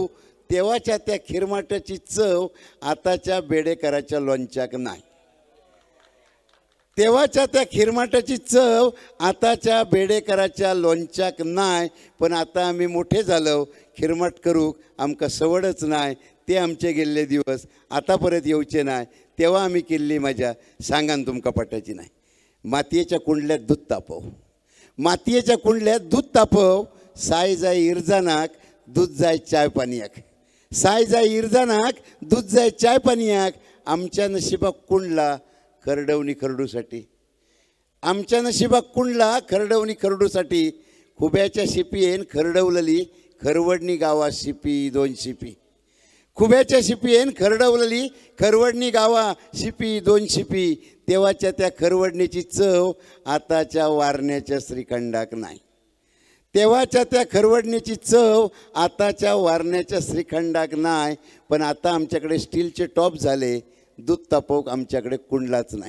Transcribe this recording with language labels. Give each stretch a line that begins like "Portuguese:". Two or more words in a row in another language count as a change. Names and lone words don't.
Konkani: तेव्हाच्या त्या खिरमाटाची चव आताच्या बेडेकराच्या लोणच्याक नाही. तेव्हाच्या त्या खिरमाटाची चव आताच्या बेडेकराच्या लोणच्याक नाही. पण आता आम्ही मोठे झालो, खिरमाट करूक आमकां सवडच नाही. ते आमचे गेल्ले दिवस आता परत येवचे नाही. तेव्हा आम्ही केल्ली मजा सांगान तुमकां पटाची नाही. मातयेच्या कुंडल्यात दूध तापव, मातयेच्या कुंडल्यात दूध तापव. साय जाय इरजानाक, दूध जाय चाय पानयाक. साय जाय इरजानाक, दूध जाय चाय पानयाक. आमच्या नशिबाक कुंडला खरडवणी खरडूसाठी, आमच्या नशिबाक कुंडला खरडवणी खरडूसाठी. खुब्याच्या शिपयेन खरडवलेली खरवडणी गावा शिपी 2 शिपी. खुब्याच्या शिपयेन खरडवलेली खरवडणी गावा शिपी 2 शिपी. तेव्हाच्या त्या खरवडणीची चव आताच्या वारण्याच्या श्रीखंडाक नाही. तेव्हाच्या त्या खरवडणीची चव आताच्या वारण्याच्या श्रीखंडाक नाही. पण आता आमच्याकडे स्टीलचे टॉप झाले, दूध तापवूक आमच्याकडे कुंडलाच नाही.